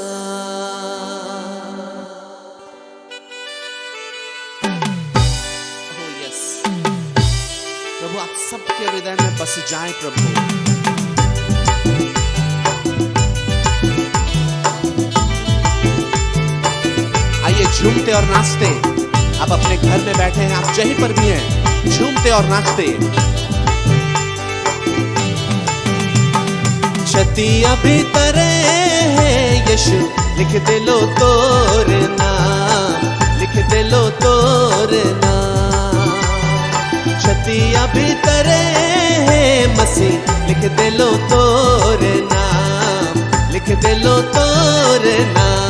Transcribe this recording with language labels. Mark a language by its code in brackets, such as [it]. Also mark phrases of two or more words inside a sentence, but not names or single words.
[en] Oh yes [hi] प्रभु, आप सबके हृदय में बस जाए प्रभु। आइए झूमते और नाचते, आप अपने घर में बैठे हैं, आप जहीं पर भी हैं, झूमते और नाचते। [sck] छतिया भीतरे यीशु लिख दे लो तोरना, लिख दे लो तोरना। छतिया भीतरे मसीह लिख दे लो तोरना, लिख दे लो तोरना।